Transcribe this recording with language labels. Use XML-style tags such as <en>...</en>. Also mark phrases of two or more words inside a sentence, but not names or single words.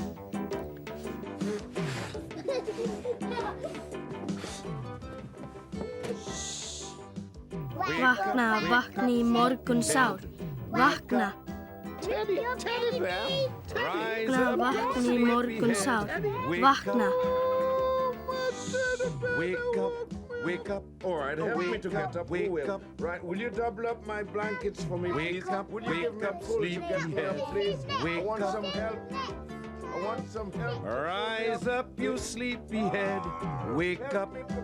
<is>Vakna, vakna í morgun sár. Vakna. Vakna, vakna í morgun sár. Vakna.</is> <en>Wake up. All right, help me to get up. Wake up. Right, will you double up my blankets for me, please? Will you give me a pull to get me up, please? I want some help. I want some help. Rise up, you sleepyhead. Wake up.</en>